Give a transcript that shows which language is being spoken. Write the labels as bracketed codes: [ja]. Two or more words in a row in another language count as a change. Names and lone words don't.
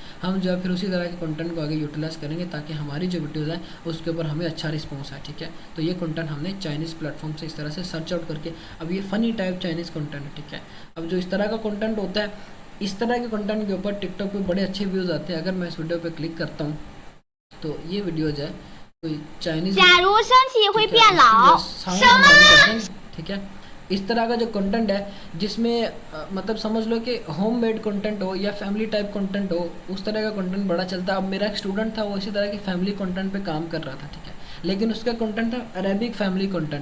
[hi] हम जो है फिर उसी तरह के कंटेंट को आगे यूटिलाइज करेंगे ताकि हमारी जो वीडियोज़ हैं उसके ऊपर हमें अच्छा रिस्पॉन्स आए, ठीक है। तो ये कंटेंट हमने [en] Chinese platform [hi] से इस तरह से [en] search out [hi] करके, अब ये [en] funny type Chinese content [hi] है, ठीक है। अब जो इस तरह का कंटेंट होता है, इस तरह के कंटेंट के ऊपर टिकटॉक पे बड़े अच्छे व्यूज़ आते हैं। अगर मैं इस वीडियो पे क्लिक करता हूँ तो ये वीडियो जो है कोई चाइनीज़, [zh] 假如升旗会变老，什么？ [hi] ठीक है। इस तरह का जो कंटेंट है जिसमें मतलब समझ लो कि [en] home made content [hi] हो या [en] family type content [hi] हो, उस तरह का कंटेंट बड़ा चलता है। अब मेरा एक स्टूडेंट था, वो इसी तरह की [en] family content [hi] पे काम कर रहा था, ठीक है, लेकिन उसका कंटेंट था [en] Arabic family content.